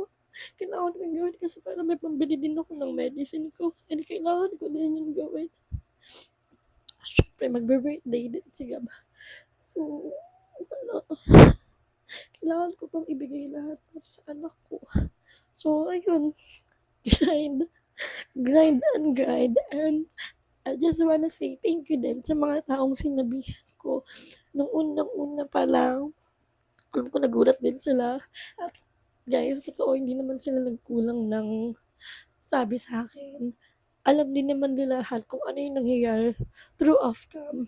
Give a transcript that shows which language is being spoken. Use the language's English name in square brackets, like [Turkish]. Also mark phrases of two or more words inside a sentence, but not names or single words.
[Filipino] Kailangan ko yung gawin kasi para may pambili din ako ng medicine ko. And kailangan ko din yung gawin. Siyempre, magbe-birthday din si Gab. So, wala. Kailangan ko pang ibigay lahat para sa anak ko. So, ayun. [English] Grind. Grind and grind. And I just wanna say thank you [Filipino] din sa mga taong sinabihan ko. Nung unang-una pa lang, alam ko nagulat din sila. At guys, totoo, hindi naman sila nagkulang ng sabi sa akin. Alam din naman nila lahat kung ano yung nangyayari [English] through off-cam.